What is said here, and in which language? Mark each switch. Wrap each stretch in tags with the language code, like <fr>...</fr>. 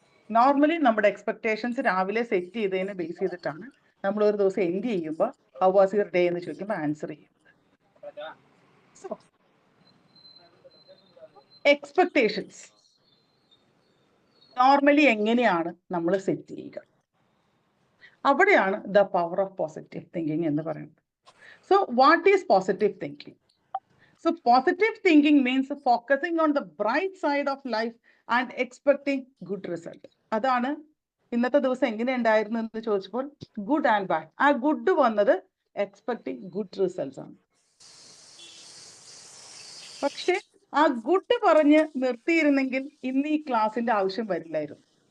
<ml>Normally നമ്മുടെ expectations രാവിലെ set ചെയ്തതിനെ ബേസ് ചെയ്തിട്ടാണ് നമ്മൾ ഒരു ദിവസം എൻഡ് ചെയ്യുമ്പോൾ</ml> <en>how was your day</en> <ml>എന്ന് ചോദിക്കുമ്പോൾ ആൻസർ ചെയ്യുന്നത്. സോ എക്സ്പെക്ടേഷൻസ് നോർമലി എങ്ങനെയാണ് നമ്മൾ സെറ്റ് ചെയ്യുക? അവിടെയാണ്</ml> <en>the power of positive thinking</en> <ml>എന്ന് പറയുന്നത്.</ml> <en>So what is positive thinking? So positive thinking means focusing on the bright side of life and expecting good result.</en> <ml>അതാണ് ഇന്നത്തെ ദിവസം എങ്ങനെ ഉണ്ടായിരുന്നു എന്ന് ചോദിച്ചപ്പോൾ ഗുഡ് ആൻഡ് ബാഡ്. ആ ഗുഡ് വന്നത്</ml> <en>expecting good results</en> <ml>ആണ്. പക്ഷെ ആ ഗുഡ് പറഞ്ഞ് നിർത്തിയിരുന്നെങ്കിൽ ഇന്ന് ഈ ക്ലാസിന്റെ ആവശ്യം വരില്ലായിരുന്നു.</ml>